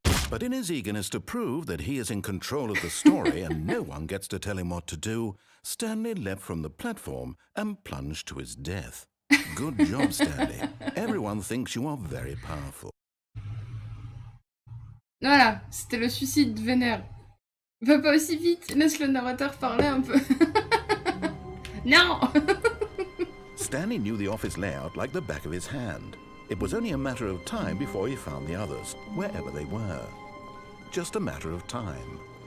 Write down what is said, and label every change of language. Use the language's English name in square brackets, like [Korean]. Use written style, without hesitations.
[English] But in his eagerness to prove that he is in control of the story and no one gets to tell him what to do, Stanley leapt from the platform and plunged to his death. Good job, Stanley. Everyone thinks you are very powerful. [French] Voilà, c'était le suicide vénère. Va pas aussi vite, laisse le narrateur parler un peu. Non. [English] Stanley knew the office layout like the back of his hand. It was only a matter of time before he found the others, wherever they were. Just a matter of time.